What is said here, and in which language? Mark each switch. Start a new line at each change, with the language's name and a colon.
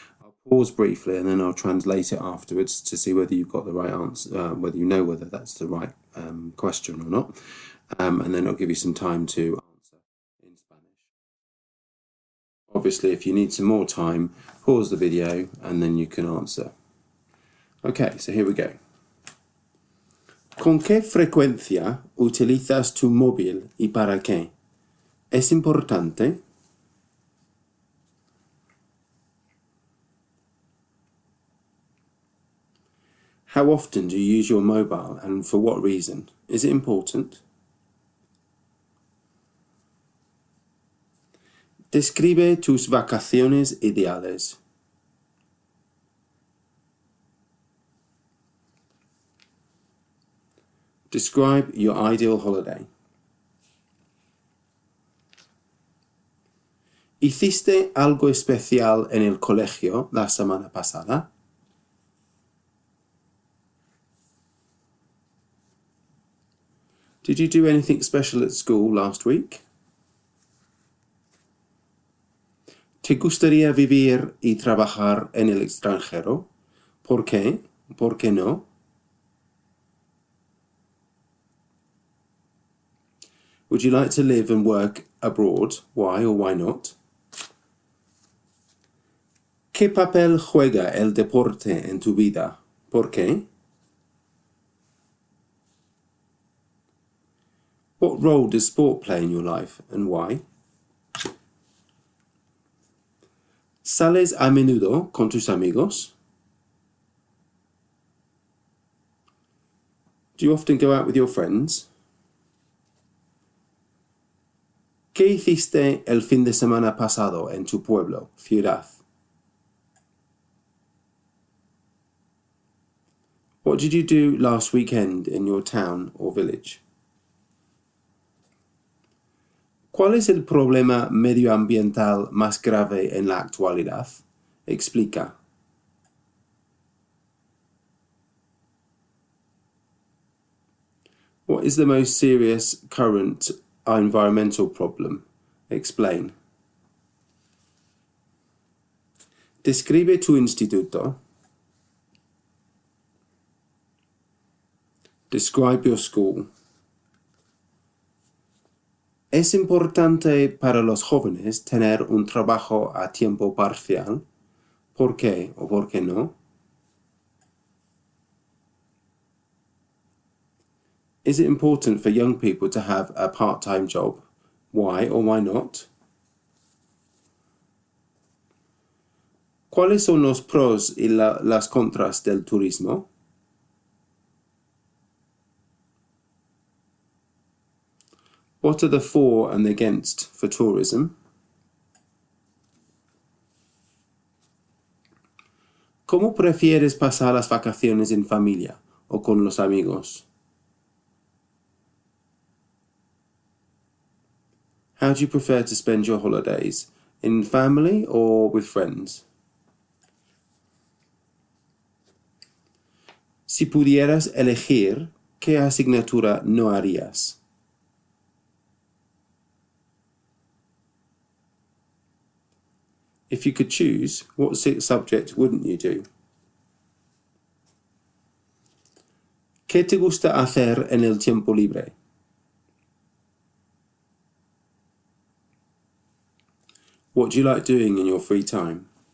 English: I'll pause briefly and then I'll translate it afterwards to see whether you've got the right answer, whether you know whether that's the right question or not, and then I'll give you some time to answer in Spanish. Obviously, if you need some more time, pause the video and then you can answer. Okay, so here we go.
Spanish: ¿Con qué frecuencia utilizas tu móvil y para qué? ¿Es importante?
English: How often do you use your mobile and for what reason? Is it important?
Spanish: Describe tus vacaciones ideales.
English: Describe your ideal holiday.
Spanish: ¿Hiciste algo especial en el colegio la semana pasada?
English: Did you do anything special at school last week?
Spanish: ¿Te gustaría vivir y trabajar en el extranjero? ¿Por qué? ¿Por qué no?
English: Would you like to live and work abroad? Why or why not?
Spanish: ¿Qué papel juega el deporte en tu vida? ¿Por qué?
English: What role does sport play in your life and why?
Spanish: ¿Sales a menudo con tus amigos?
English: Do you often go out with your friends?
Spanish: ¿Qué hiciste el fin de semana pasado en tu pueblo, ciudad?
English: What did you do last weekend in your town or village?
Spanish: ¿Cuál es el problema medioambiental más grave en la actualidad? Explica.
English: What is the most serious current environmental problem? Explain.
Spanish: Describe tu instituto.
English: Describe your school.
Spanish: ¿Es importante para los jóvenes tener un trabajo a tiempo parcial? ¿Por qué o por qué no?
English: Is it important for young people to have a part-time job? Why or why not?
Spanish: ¿Cuáles son los pros y las contras del turismo?
English: What are the for and the against for tourism?
Spanish: ¿Cómo prefieres pasar las vacaciones en familia o con los amigos?
English: How do you prefer to spend your holidays? In family or with friends?
Spanish: Si pudieras elegir, ¿qué asignatura no harías?
English: If you could choose, what subject wouldn't you do?
Spanish: ¿Qué te gusta hacer en el tiempo libre?
English: What do you like doing in your free time?